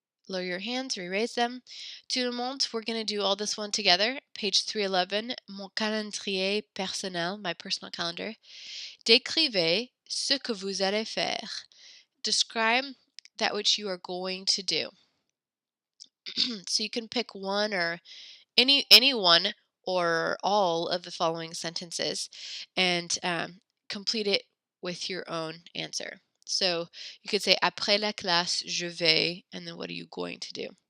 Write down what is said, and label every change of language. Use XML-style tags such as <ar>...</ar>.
<en>Lower your hands, re-raise them.</en> <fr>Tout le monde,</fr> <en>we're going to do all this one together. Page 311,</en> <fr>mon calendrier personnel,</fr> <en>my personal calendar.</en> <fr>Décrivez ce que vous allez faire.</fr> <en>Describe that which you are going to do. So you can pick one or any one or all of the following sentences and complete it with your own answer. So you could say</en> <fr>après la classe, je vais,</fr> <en>and then what are you going to do?</en>